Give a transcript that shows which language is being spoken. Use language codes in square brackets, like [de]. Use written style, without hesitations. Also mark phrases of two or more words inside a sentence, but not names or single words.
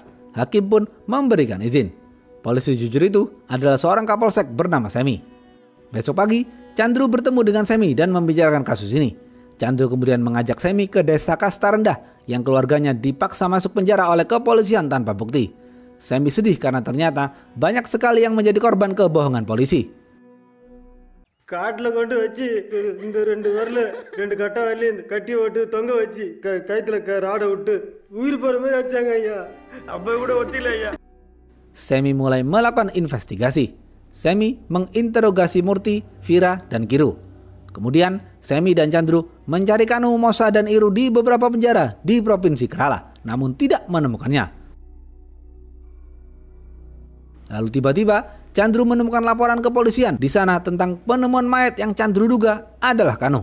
[id] Hakim pun memberikan izin. Polisi jujur itu adalah seorang kapolsek bernama Semi. Besok pagi, Chandru bertemu dengan Semi dan membicarakan kasus ini. Chandru kemudian mengajak Semi ke desa Kasta Rendah yang keluarganya dipaksa masuk penjara oleh kepolisian tanpa bukti. Semi sedih karena ternyata banyak sekali yang menjadi korban kebohongan polisi. [ta] காட்டில் கொண்டு வச்சு இந்த 2 வரல 2 கட்டை வரலையும் இந்த கட்டி ஓட்டு தொங்க வச்சு கயிற்றுல ராடை விட்டு உயிர் போகிற மாதிரி அடிச்சாங்க ஐயா. அப்போ கூட ஒத்தில ஐயா. [id] Semi mulai melakukan investigasi. Semi menginterogasi Murti, Vira, dan Kiru. Kemudian Semi dan Chandru mencari Kanu, Mosa, dan Iru di beberapa penjara di Provinsi Kerala, namun tidak menemukannya. Lalu tiba-tiba Chandru menemukan laporan kepolisian di sana tentang penemuan mayat yang Chandru duga adalah Kanu.